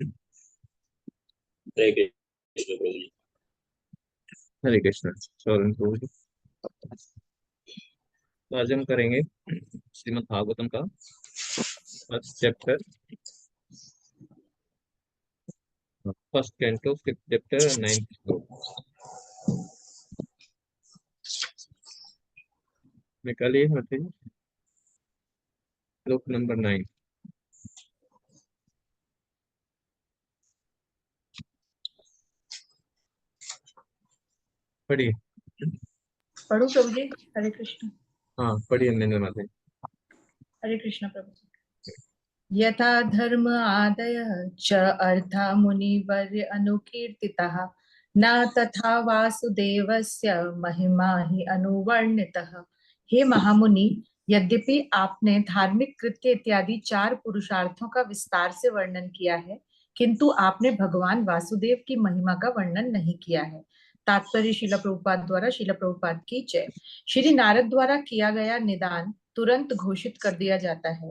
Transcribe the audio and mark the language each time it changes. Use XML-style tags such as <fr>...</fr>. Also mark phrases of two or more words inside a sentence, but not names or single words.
<hi>हरे कृष्ण प्रभु जी। हरे कृष्ण। शरण प्रभु जी। तो आज हम करेंगे श्रीमद् भागवतम का</hi> <en>first chapter, first canto fifth chapter, ninth</en> <hi>श्लोक। निकालिए हाथ से श्लोक नंबर 9। पढ़िए। पढ़ू प्रभु जी। हरे कृष्ण। हाँ पढ़िए मैंने माते। हरे कृष्ण प्रभु जी।</hi> <sa>यथा धर्म आदय च अर्था मुनिवर्य अनुकीर्तितः न तथा वासुदेवस्य महिमा ही अनुवर्णितः।</sa> <hi>हे महामुनि, यद्यपि आपने धार्मिक कृत्य इत्यादि 4 पुरुषार्थों का विस्तार से वर्णन किया है, किंतु आपने भगवान वासुदेव की महिमा का वर्णन नहीं किया है। तात्पर्य शिला प्रभुपाद द्वारा। शिला प्रभुपाद की जय। श्री नारद द्वारा किया गया निदान तुरंत घोषित कर दिया जाता है।</hi>